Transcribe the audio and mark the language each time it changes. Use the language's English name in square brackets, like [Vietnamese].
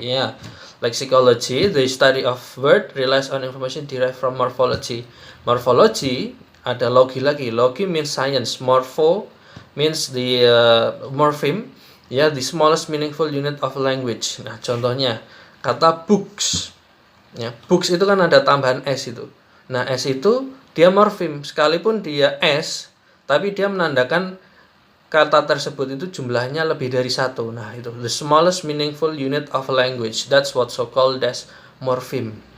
[English] Yeah, lexicology, the study of word, relies on information derived from morphology. [Indonesian] Morphology ada logi lagi. [English] Logi means science. Morpho means the morpheme. Ya, the smallest meaningful unit of language. [Indonesian] Nah, contohnya kata books. Ya, books itu kan ada tambahan s itu. Nah, s itu dia morfem, sekalipun dia s, tapi dia menandakan kata tersebut itu jumlahnya lebih dari satu. Nah, itu [English] the smallest meaningful unit of language. That's what so called as morpheme.